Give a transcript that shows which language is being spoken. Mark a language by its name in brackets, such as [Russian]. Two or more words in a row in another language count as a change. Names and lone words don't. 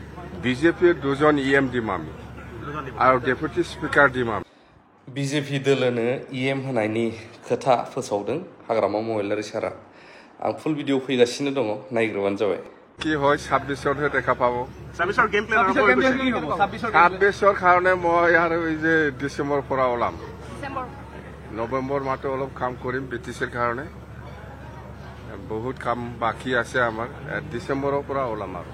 [Assamese] বিজেপিৰ দুজন ইএম দিম আমি আৰু ডেপুটি স্পিকাৰ দিম আমি। [Bodo] বিজেপি দলनो ইএম होनायनि खोथा फोसावदों हाग्रामा महिलारि सारा। आं फुल भिडिअ फैगासिनो दङ, नायग्रोबानो जाबाय। [Assamese] কি হয় 26-হে দেখা পাব। 26-ৰ গেম প্লেন আৰম্ভ হৈ গৈছে। 26-ৰ কাৰণে মই আৰু এই যে ডিচেম্বৰ পৰা ওলাম। নৱেম্বৰ মাহটো অলপ কাম কৰিম ব্ৰিটিছৰ কাৰণে। বহুত কাম বাকি আছে আমাৰ। ডিচেম্বৰৰ পৰা ওলাম আৰু।